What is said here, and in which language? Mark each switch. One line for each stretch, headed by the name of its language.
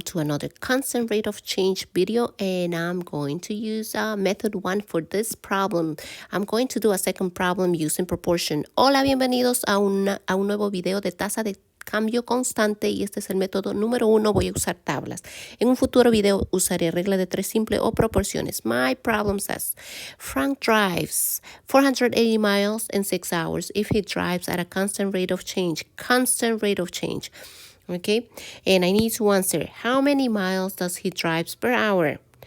English: To another constant rate of change video, and I'm going to use method 1 for this problem. I'm going to do a second problem using proportion.
Spanish: Hola, bienvenidos a un nuevo video de tasa de cambio constante, y este es el método número 1. Voy a usar tablas. En un futuro video usaré regla de 3 simple o proporciones.
English: My problem says Frank drives 480 miles in 6 hours if he drives at a constant rate of change. Constant rate of change. Okay, and I need to answer, how many miles does he drive per hour?